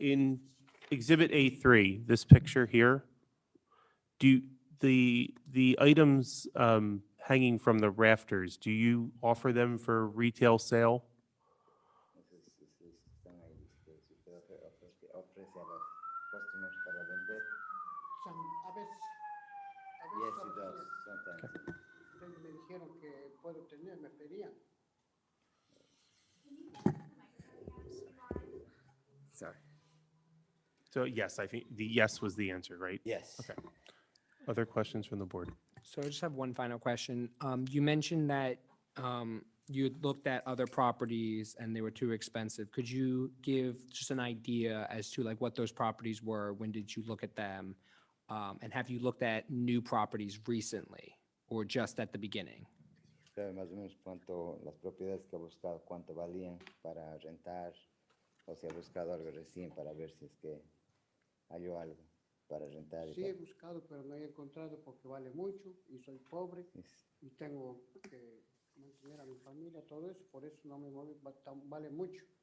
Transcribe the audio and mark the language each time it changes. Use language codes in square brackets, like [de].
[en] In Exhibit A3, this picture here, the items hanging from the rafters, do you offer them for retail sale? [es] Están ahí, si usted ofrece a los customers para vender. A veces [en] Yes, he [es] ofrecía. [en] does, sometimes. [es] Ellos me dijeron que puedo tener, me pedían. [en] Sorry. So yes, I think the yes was the answer, right? Yes. Okay. Other questions from the board? So I just have one final question. You mentioned that you had looked at other properties and they were too expensive. Could you give just an idea as to like what those properties were? When did you look at them? And have you looked at new properties recently or just at the beginning? [es] ¿Sabe más o menos cuánto las propiedades que ha buscado, cuánto valían para rentar? O si ha buscado algo recién para ver si es que halló algo para rentar y Sí, he todo. buscado, pero no he encontrado porque vale mucho y soy pobre y tengo que mantener a mi familia, todo eso, por eso no me mueve, vale mucho.